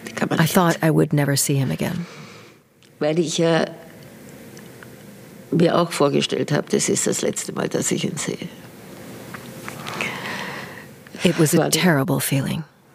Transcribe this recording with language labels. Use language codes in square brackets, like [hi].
[en] I thought I would never see him again. [de] Weil ich ja mir auch vorgestellt habe, das ist das letzte Mal, dass ich ihn sehe. [en] It was a terrible feeling.